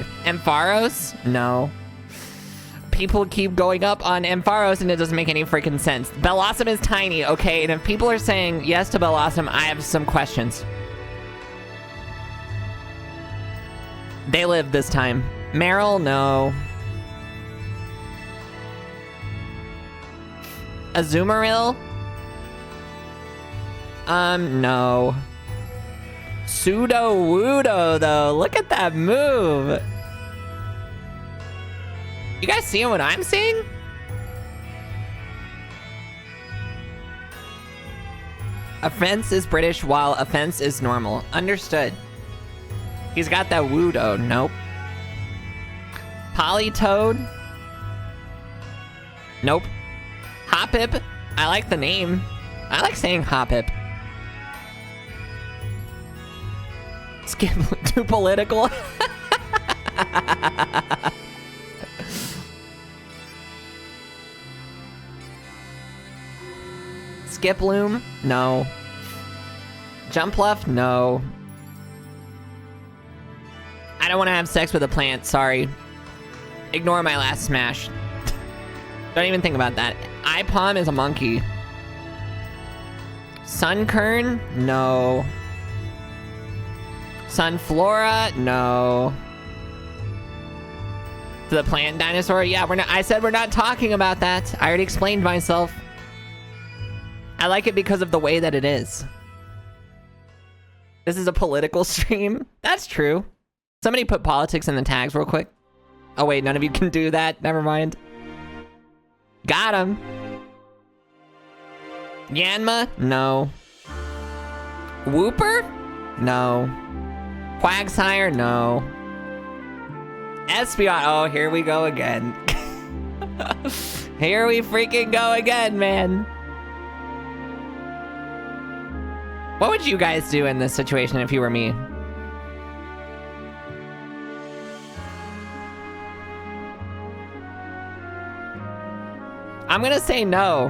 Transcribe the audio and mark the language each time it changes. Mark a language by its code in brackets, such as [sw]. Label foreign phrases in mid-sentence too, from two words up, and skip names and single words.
[en] Ampharos? No. People keep going up on Ampharos and it doesn't make any freaking sense. Bellossom is tiny, okay? And if people are saying yes to Bellossom, I have some questions. They live this time. Meryl, no. Azumarill? No. Sudowoodo, though. Look at that move. You guys seeing what I'm seeing? Offense is British while offense is normal. Understood. He's got that Woodo. Nope. Politoed? Nope. Hoppip? I like the name. I like saying Hoppip. Skip too political. Skiploom? No. Jumpluff? No. I don't want to have sex with a plant, sorry. Ignore my last smash. Don't even think about that. Ipom is a monkey. Sunkern? No. Sunflora? No. The plant dinosaur? Yeah, we're not. I said we're not talking about that. I already explained myself. I like it because of the way that it is. This is a political stream. That's true. Somebody put politics in the tags real quick. Oh wait, none of you can do that. Never mind. Got him. Yanma? No. Whooper? No. Quagsire? No. Espeon? Oh, here we go again. Here we freaking go again, man. What would you guys do in this situation if you were me? I'm gonna say no.